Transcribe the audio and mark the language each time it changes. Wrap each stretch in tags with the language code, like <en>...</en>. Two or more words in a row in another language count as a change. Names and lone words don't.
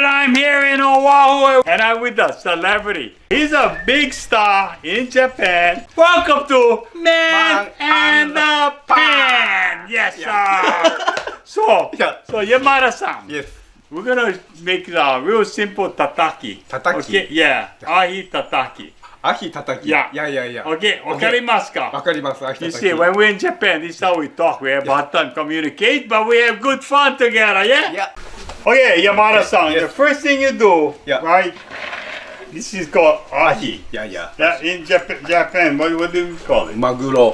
<en>I'm here in Oahu and I'm with a celebrity. He's a big star in Japan. Welcome to Man and the Pan. Yes, sir. So Yamada-san. Yes. We're gonna make a real simple tataki. Tataki? Okay, yeah. Ahi Tataki. Ahi Tataki. Yeah. Yeah.</en> <ja>Okay, わかりますか? わかります。Ahi</ja> <en>You Tataki. see, when we're in Japan, this is how we talk. We have hard time communicate, but we have good fun together, yeah? Yeah. Okay, Yamada-san, Yes. the first thing you do, Yeah. right? This is called ahi. Yeah. Yeah, in Japan, what do we call it?</en> <ja>Maguro.</ja>